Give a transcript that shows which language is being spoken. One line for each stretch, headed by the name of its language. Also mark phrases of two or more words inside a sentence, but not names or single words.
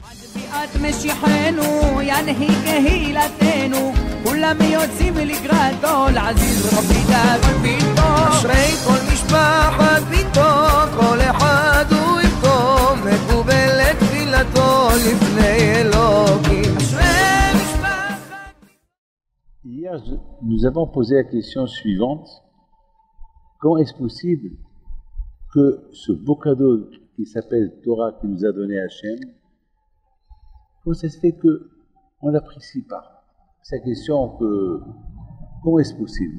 Hebrew: אשרי כל משפחת ביתו, כל אחד הוא איתו, מקובל לתפילתו לפני אלוקים. אשרי משפחת.
French: Hier, nous avons posé la question suivante. Comment est-ce possible que ce beau cadeau qui s'appelle Torah qui nous a donné Hachem, comment ça se fait qu'on ne l'apprécie pas? C'est la question que comment est-ce possible?